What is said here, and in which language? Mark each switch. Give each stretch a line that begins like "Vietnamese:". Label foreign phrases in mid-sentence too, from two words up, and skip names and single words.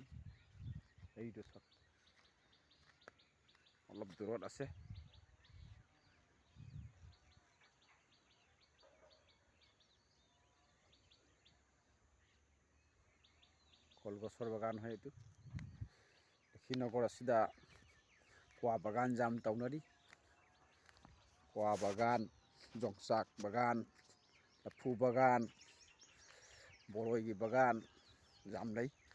Assamese: এইটো চাওক, অলপ দূৰত আছে। কলগছৰ বাগান হয় এইটো।
Manipuri: লক্ষীনগৰ ꯑꯁꯤꯗ ꯀ꯭ꯋꯥ ꯕꯥꯒꯥꯟ ꯌꯥꯝ ꯇꯧꯅꯔꯤ꯫ ꯀ꯭ꯋꯥ ꯕꯥꯒꯥꯟ, ꯌꯣꯡꯆꯥꯛ ꯕꯥꯒꯥꯟ, ꯂꯐꯨ ꯕꯥꯒꯥꯟ, ꯕꯣꯔꯣꯏꯒꯤ ꯕꯥꯒꯥꯟ ꯌꯥꯝ ꯂꯩ꯫